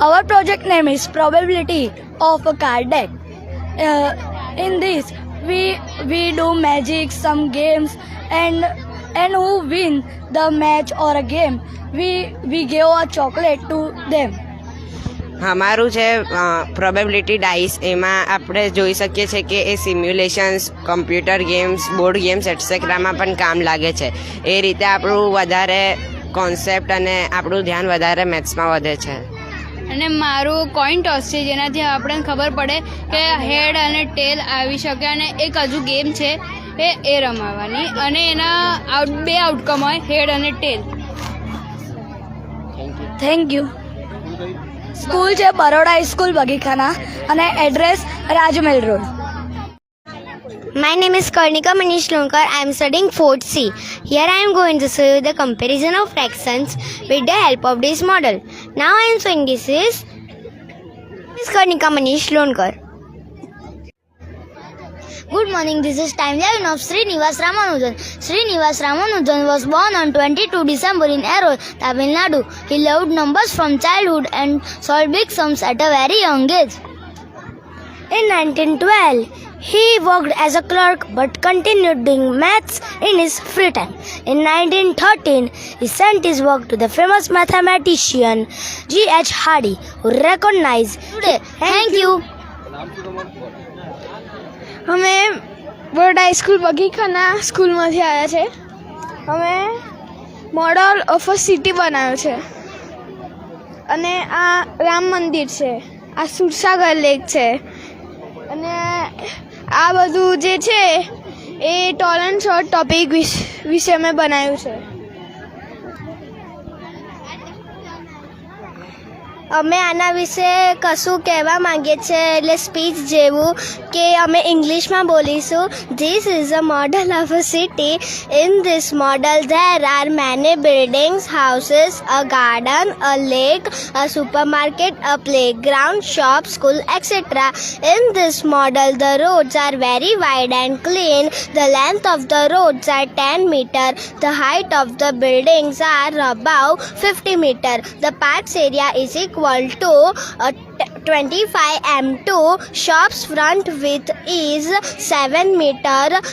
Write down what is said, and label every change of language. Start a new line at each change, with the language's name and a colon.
English: Our project name is Probability of a Card Deck. In this, we do magic, some games, and who win the match or a game, we give a chocolate to them.
Gujarati: અમારું છે probability dice. એમાં આપણે જોઈ શકીએ છીએ કે એ simulations, computer games, board games એટસેટ્રામાં પણ કામ લાગે છે. એ રીતે આપણું વધારે કોન્સેપ્ટ અને આપણું ધ્યાન વધારે મેથ્સમાં વધે છે. અને મારું કોઈન ટોસ છે જેનાથી આપણને ખબર પડે કે હેડ અને ટેલ આવી શકે અને એક હજુ ગેમ છે એ રમાવાની અને એના બે આઉટકમ હોય હેડ અને ટેલ.
English: Thank you.
Gujarati: સ્કૂલ છે બરોડા સ્કૂલ બગીખાના અને address Rajmahal road.
English: My name is Karnika Manish Lonkar. I am studying 4th C. Here I am going to show you the comparison of fractions with the help of this model. Now I am showing this is Karnika Manish Lonkar. Good morning, this is timeline of Srinivas Ramanujan. Srinivas Ramanujan was born on 22 December in Erode, Tamil Nadu. He loved numbers from childhood and solved big sums at a very young age. In 1912, he worked as a clerk but continued doing maths in his free time. In 1913, he sent his work to the famous mathematician G.H. Hardy, who recognized today. Thank you.
Gujarati: અમે Baroda school બગીખાના સ્કૂલમાંથી આવ્યા છે. અમે model of a city બનાવ્યો છે અને આ રામ મંદિર છે, આ સુરસાગર લેક છે અને આ બધું જે છે એ ટોલ એન્ડ શોર્ટ ટોપિક વિશે મેં બનાવ્યું છે. અમે આના વિશે કશું કહેવા માંગીએ છીએ એટલે સ્પીચ જેવું કે અમે ઇંગ્લિશમાં બોલીશું.
English: This is a model of a city. In this model there are many buildings, houses, a garden, a lake, a supermarket, a playground, shop, school, etc. In this model, the roads are very wide and clean. The length of the roads are 10 meter. The height of the buildings are above 50 meter. The parks area is equal to 25 m2. Shops front width is 7 meter.